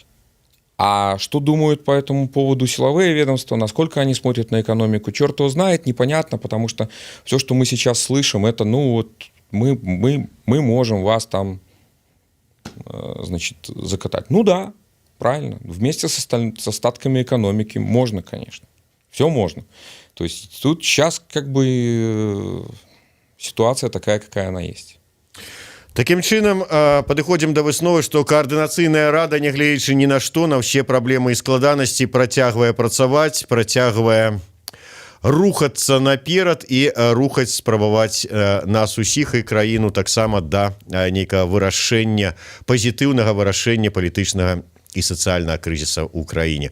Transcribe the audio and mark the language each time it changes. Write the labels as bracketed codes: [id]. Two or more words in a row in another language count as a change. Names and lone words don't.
[ru] А что думают по этому поводу силовые ведомства, насколько они смотрят на экономику, черт его знает, непонятно, потому что все, что мы сейчас слышим, это ну вот мы можем вас там, значит, закатать. Ну да, правильно, вместе с остатками экономики можно, конечно, все можно. То есть тут сейчас как бы ситуация такая, какая она есть. [be] Такім чынам падыходзім да высновы, што каардынацыйная рада, нягледзячы ні на што, на ўсе праблемы і складанасці працягвае працаваць, працягвае рухацца наперад і рухаць, спрабаваць нас усіх і краіну таксама да нейкага вырашэння, пазітыўнага вырашэння палітычнага і сацыяльнага крызіса ў краіне.